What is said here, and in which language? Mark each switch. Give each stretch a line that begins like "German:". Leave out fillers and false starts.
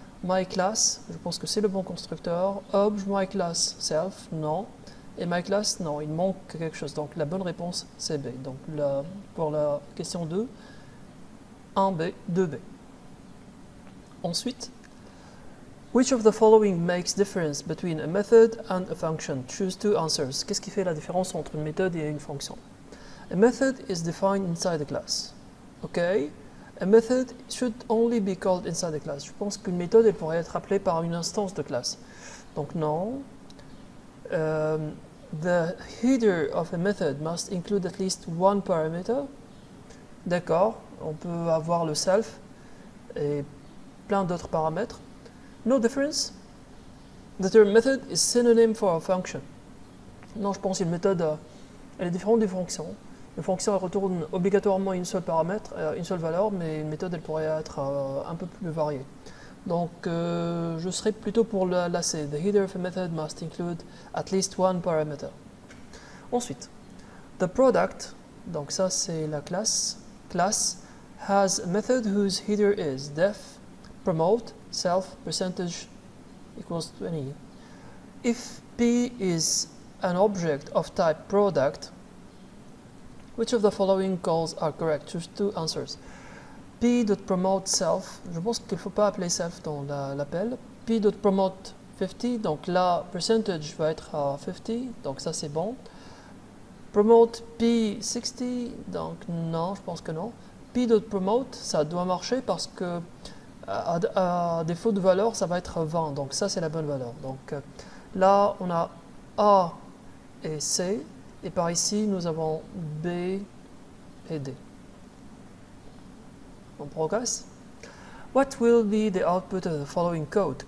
French: My class, je pense que c'est le bon constructeur. Obj, my class, self, non. Et my class, non, il manque quelque chose. Donc la bonne réponse, c'est B. Donc pour la question 2, 1B, 2B.
English: Ensuite, which of the following makes difference between a method and a function? Choose two answers.
French: Qu'est-ce qui fait la différence entre une méthode et une fonction?
English: A method is defined inside a class. Okay. A method should only be called inside the class.
French: Je pense qu'une méthode, elle pourrait être appelée par une instance de classe. Donc non.
English: The header of a method must include at least one parameter.
French: D'accord, on peut avoir le self et plein d'autres paramètres.
English: No difference. The term method is synonym for a function.
French: Non, je pense qu'une méthode, elle est différente d'une fonction. Une fonction elle retourne obligatoirement une seule paramètre, une seule valeur, mais une méthode elle pourrait être un peu plus variée. Donc je serais plutôt pour la C.
English: The header of a method must include at least one parameter. Ensuite, the product,
French: donc ça c'est la classe,
English: has a method whose header is def, promote, self, percentage equals 20. If P is an object of type product, which of the following calls are correct? Choose two answers.
French: P.promote self, je pense qu'il ne faut pas appeler self dans l'appel. P.promote 50, donc là, percentage va être à 50, donc ça c'est bon. Promote P60, donc non, je pense que non. P.promote, ça doit marcher parce que à défaut de valeur, ça va être 20, donc ça c'est la bonne valeur. Donc là, on a A et C. Et par ici, nous avons B et D. On progresse.
English: What will be the output of the following code?